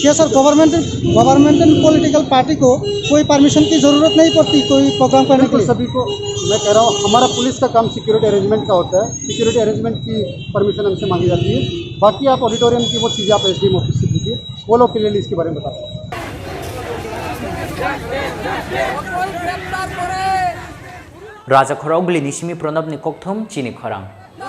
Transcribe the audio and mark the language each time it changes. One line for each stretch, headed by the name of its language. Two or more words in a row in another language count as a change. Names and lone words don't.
Hindi: क्या सर
English: government and political party
Hindi: को कोई परमिशन की जरूरत नहीं पड़ती कोई प्रोग्राम करने के बिल्कुल, लिए? सभी को मैं कह रहा हूँ, हमारा पुलिस का काम
English: security arrangement
Hindi: का होता है।
English: security arrangement
Hindi: की परमिशन हमसे मांगी जाती है। बाकी आप ऑडिटोरियम की वो चीज़ें आप
English: SDM office
Hindi: से कीजिए, वो लोग क्लियरली इसके बारे में बता सकते हैं।
Kok Borok: राजा खराव गुली निशिमी प्रणब नि कोकथम चीनी खरांग